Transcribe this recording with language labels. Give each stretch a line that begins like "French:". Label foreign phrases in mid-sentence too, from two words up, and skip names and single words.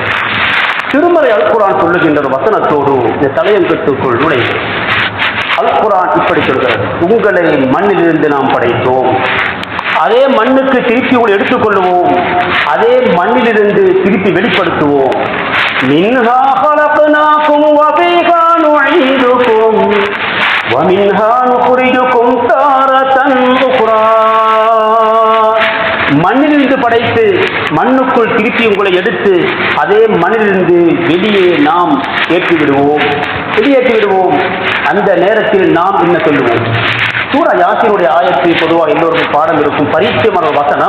Tamil: திருமறை அல் குர்ஆன் சொல்லுகின்ற ஒரு வசனத்தோடு இந்த தலையங்கத்துக்குள் நுழைவு. அல் குர்ஆன் இப்படி சொல்கிறது, உங்களை மண்ணிலிருந்து நாம் படைத்தோம், அதே மண்ணுக்கு திருப்பி உங்களை எடுத்துக்கொள்வோம், அதே மண்ணிலிருந்து திருப்பி வெளிப்படுத்துவோம்.
Arabic: மின்ஹா خلقناكم وفيها نعيدكم ومنها نخرجكم تارة أخرى.
Tamil: மண்ணிலிருந்து படைத்து மண்ணுக்குள் திருப்பி உங்களை எடுத்து அதே மண்ணிலிருந்து வெளியே நாம் வெளியேற்றி விடுவோம். அந்த நேரத்தில் நாம் என்ன சொல்லுவோம்? சூரா யாசீனுடைய ஆயத்தை பொதுவாக எல்லோருக்கும் பாடம் இருக்கும், பரிச்சயமான ஒரு வசனம்.